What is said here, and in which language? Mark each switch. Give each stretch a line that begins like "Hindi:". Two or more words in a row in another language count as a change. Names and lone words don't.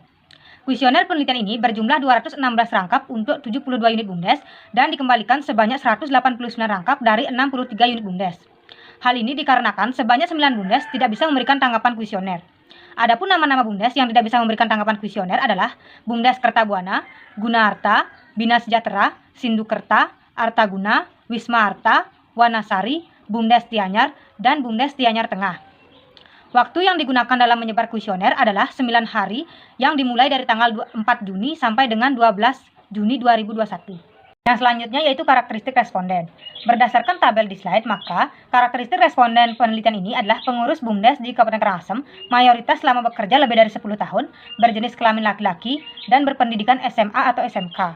Indonesian: Kuesioner penelitian ini berjumlah 216 rangkap untuk 72 unit BUMDes dan dikembalikan sebanyak 189 rangkap dari 63 unit BUMDes. Hal ini dikarenakan sebanyak 9 BUMDes tidak bisa memberikan tanggapan kuesioner. Adapun nama-nama BUMDes yang tidak bisa memberikan tanggapan kuesioner adalah BUMDes Kertabuana, Gunaarta, Bina Sejahtera, Sindukerta, Artaguna, Wisma Arta, Wanasari, BUMDes Tianyar, dan BUMDes Tianyar Tengah. Waktu yang digunakan dalam menyebar kuesioner adalah 9 hari yang dimulai dari tanggal 4 Juni sampai dengan 12 Juni 2021. Yang selanjutnya yaitu karakteristik responden. Berdasarkan tabel di slide, maka karakteristik responden penelitian ini adalah pengurus BUMDes di Kabupaten Karangasem, mayoritas selama bekerja lebih dari 10 tahun, berjenis kelamin laki-laki, dan berpendidikan SMA atau SMK.